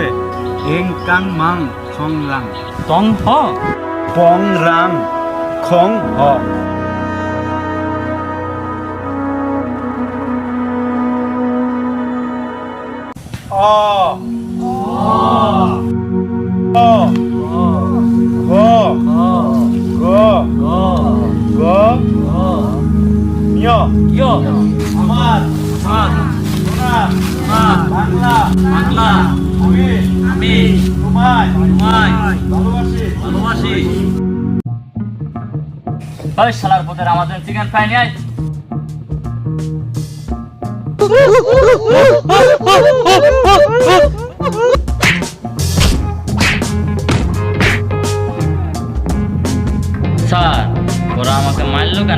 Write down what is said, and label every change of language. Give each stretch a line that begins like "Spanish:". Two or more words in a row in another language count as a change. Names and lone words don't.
Bangla: এং কাং মাং খং রাং টং হ পং রাং খং হ অ অ গ গ গ নিয় ইয়ো আমার স্যার সোনা স্যার বাংলা বাংলা আমি আমি তোমায় তোমায় ভালোবাসি। ভালোবাসি। ওই শালার পুতের আমাদের চিকেন ফ্রাই নিয়ে আয়। স্যার ওরা আমাকে মারলো কেন?